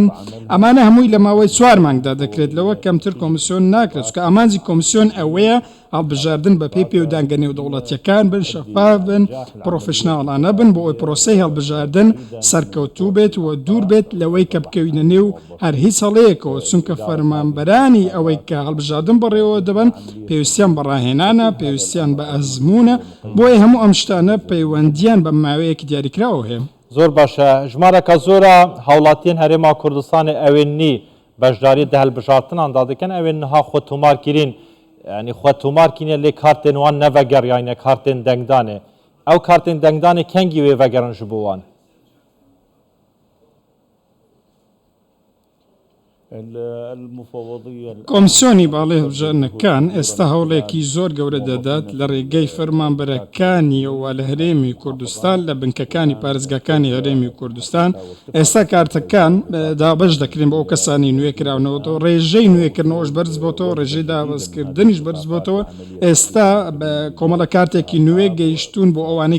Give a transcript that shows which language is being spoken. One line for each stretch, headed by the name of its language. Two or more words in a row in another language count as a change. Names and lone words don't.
Central Kurdish: ئەمانە هەمووی لە ماوەی 4 مانگدا دەکرێت لەوە کەمتر کۆمسیۆن ناکرێت چونکە ئامانجی کۆمسیۆن ئەوەیە هەڵبژاردن بە پێی پێودانگە نێودەوڵەتیەکان بن شەفاف بن پرۆفشناڵانە بن بۆ ئەوی پرۆسەی هەڵبژاردن سەرکەوتوو بێت و دوور بێت لەوەی کە بکەوینە نێو هەر هیچ هەڵەیەکەوە چونکە فەرمانبەرانی ئەوەی کە هەڵبژاردن بەڕێوە دەبن پێویستیان بە ڕاهێنانە پێویستیان بە ئەزمونە بۆیە هەموو ئەم شتانە پەیوەندیان بە ماوەیەکی دیاریکراوە هەیە. زۆر باشە ژمارەکە زۆرە
Kurdish: هاوڵاتیان هەرێما کوردستانی ئەوێن نی بەشداری دە هەڵبژاردناندا دەکەن ئەوێن نها خۆ تومارکردین yani xwe tomarkîne lê kartên wan nevegeriyane kartên dengdanê ew kartên dengdanê kengî wê vegerin ji bo wan
Central Kurdish: المفوضية کۆمسیۆنی باڵێ هەڵبژاردنەکان ئێستا هەوڵێکی زۆر گەورە دەدات لە ڕێگەی فەرمانبەرەکانیەوە لە هەرێمی کوردستان لە بنکەکانی پارێزگاکانی هەرێمی کوردستان ئێستا کارتەکان دابەش دەکرێن بە ئەو کەسانی نوێکراونەوەەوە ڕێژەی نوێکردنەوەش بەرز بۆتەوە ڕێژەی دابەزکردنیش بەرز بۆتەوە ئێستا کۆمەڵە کارتێکی نوێ گەیشتون بۆ ئەوانەی